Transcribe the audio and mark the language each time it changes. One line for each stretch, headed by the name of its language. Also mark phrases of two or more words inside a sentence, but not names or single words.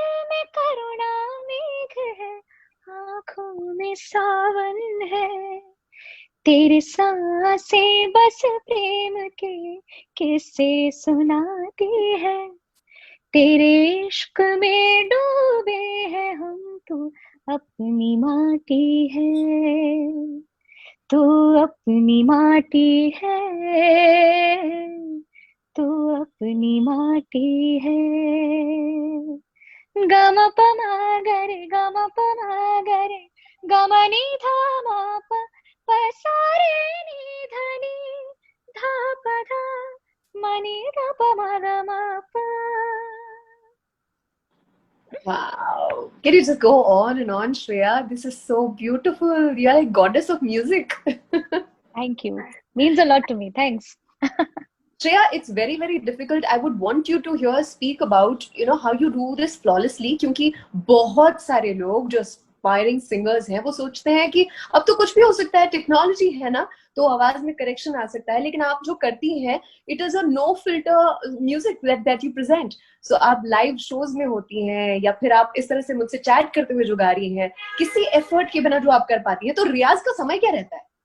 Hindi: में करुणा मेघ है, आंखों में सावन है, तेरे सांसें बस प्रेम के किस्से सुनाती है, तेरे इश्क में डूबे हैं हम, तू अपनी माटी है, तू अपनी माटी है, तू अपनी माटी है। गम पमा गरे गम पमा गरे गम नि धा मा प प सा रे नि ध नि धा प धा म नि ध प म ग म प।
English: Wow. Can you just go on and on, Shreya? This is so beautiful. You're like goddess of music. Thank you. Means a lot to me. Thanks. Shreya, it's very, very difficult. I would want you to here speak about, how you do this flawlessly.
Hindi: क्योंकि बहुत सारे लोग जो
English: aspiring singers
Hindi: हैं वो सोचते हैं कि अब तो कुछ भी हो सकता है, टेक्नोलॉजी है ना, तो आवाज में करेक्शन आ सकता है। लेकिन आप जो करती हैं,
English: it is a no filter music that you present.
Hindi: सो आप
English: live shows
Hindi: में होती हैं या फिर आप इस तरह से मुझसे चैट करते हुए जो गा रही हैं, किसी एफर्ट के बिना जो आप कर पाती हैं, तो रियाज का समय क्या रहता है?